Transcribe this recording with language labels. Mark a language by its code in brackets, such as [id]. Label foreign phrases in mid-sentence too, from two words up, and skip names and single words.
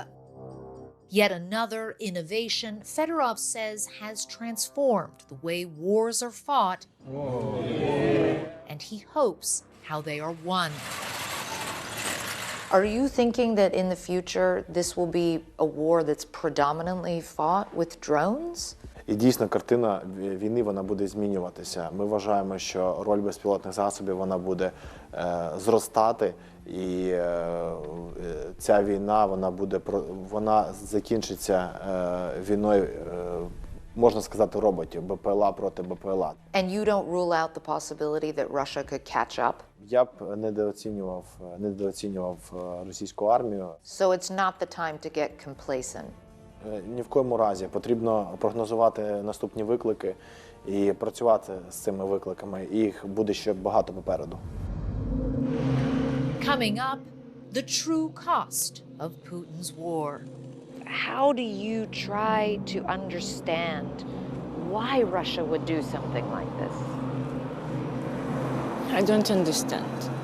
[en] Yet another innovation Fedorov says has transformed the way wars are fought. Whoa. And he hopes how they are won. Are you thinking that in the future this will be a war that's predominantly fought with drones? [uk] І дійсно картина війни вона буде змінюватися. Ми вважаємо, що роль безпілотних засобів вона буде зростати, і ця війна вона закінчиться війною можна сказати, роботів, БПЛА проти БПЛА. [en] And you don't rule out the possibility that Russia could catch up? [uk] Я б недооцінював російську армію. [en] So it's not the time to get complacent. [uk] Ні в коєму разі. Потрібно прогнозувати наступні виклики і працювати з цими викликами. І їх буде ще багато попереду. [en] Coming up, the true cost of Putin's war. How do you try to understand why Russia would do something like this? I don't understand.